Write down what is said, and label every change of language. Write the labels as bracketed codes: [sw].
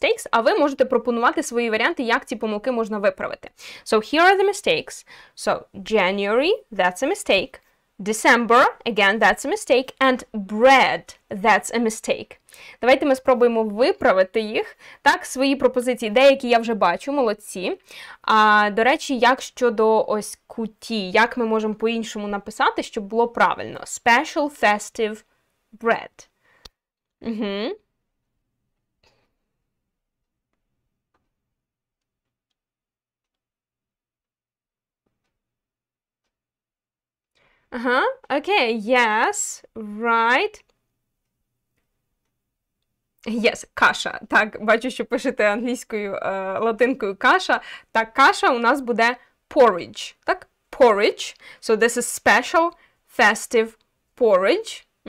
[uk] А ви можете пропонувати свої варіанти, як ці помилки можна виправити. [en] So, here are the mistakes. So, January, that's a mistake. December, again, that's a mistake, and bread, that's a mistake. [uk] Давайте ми спробуємо виправити їх. Так, свої пропозиції, деякі я вже бачу, молодці. До речі, як щодо ось куті, як ми можемо по-іншому написати, щоб було правильно? [en] Special festive bread. Угу. Okay, yes, right. Yes, каша. [uk] Так, бачу, що пишете англійською, латинкою каша. Так, каша у нас буде porridge. Так, [en] porridge. So this is special festive porridge.